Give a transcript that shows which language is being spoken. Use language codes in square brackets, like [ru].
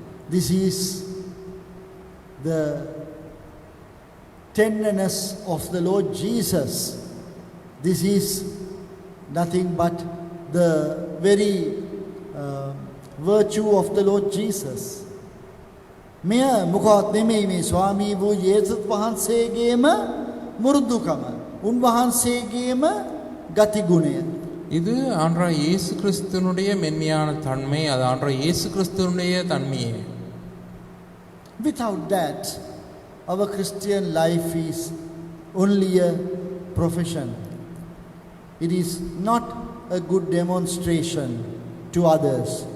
[en] This is the tenderness of the Lord Jesus. This is nothing but the very virtue of the Lord Jesus. [si] මෙය මොකවත් නෙමෙයි මේ ස්වාමී වූ යේසුස් වහන්සේගේම මුරුදුකම, උන්වහන්සේගේම ගතිගුණය. [ta] இது ஆண்டவர் இயேசு கிறிஸ்துவினுடைய மென்மையான தன்மை, அது ஆண்டவர் இயேசு கிறிஸ்துவினுடைய தன்மையே. [en] Without that, our Christian life is only a profession. It is not a good demonstration to others.